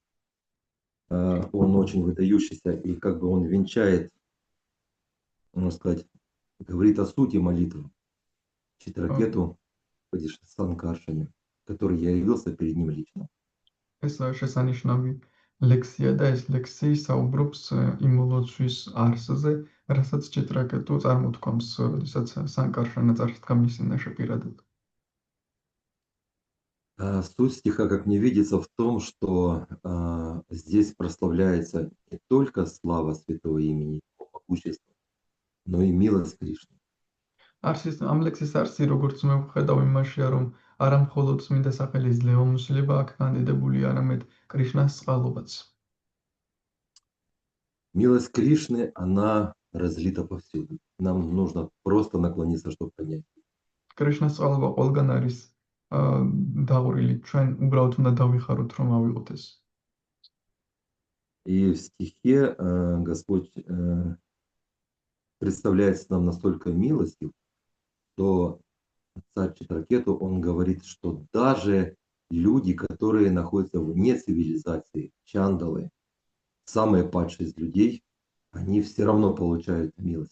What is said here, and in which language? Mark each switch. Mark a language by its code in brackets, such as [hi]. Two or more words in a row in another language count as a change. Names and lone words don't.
[ru] Он очень выдающийся, и как бы он венчает, можно сказать, говорит о сути молитвы Читракету, Санкаршане, который я явился перед ним лично. [ka] ეს შესანიშნავი ლექსია და ეს ლექსი საუბრობს იმ ლოცვის არსზე, რასაც ჭიტრაკეტუ წარმოთქვამს, როდესაც სანკარშანა წარსდგა მისი ნაშეპირადად. [ru] Суть стиха, как мне видится, в том, что здесь прославляется не только слава святого имени, его могущество, но и милость Кришны. [ka] ამ ლექსის არსი, როგორც მე ვხედავ, იმაშია, რომ არა მხოლოდ წმინდა სახელის ძლევამოსილება აქ განდიდებული, არამედ კრიშნას წყალობაც. [ru] Милость Кришны, она разлита повсюду. Нам нужно просто наклониться, чтобы понять. [ka] კრიშნას წყალობა ყველგან არის დაღვრილი, ჩვენ უბრალოდ უნდა დავიხაროთ, რომ ავიღოთ ეს. [ru] И в стихе Господь представляется нам настолько милостив, что царь Читракету, он говорит, что даже люди, которые находятся вне цивилизации, чандалы, самые падшие из людей, они все равно получают милость.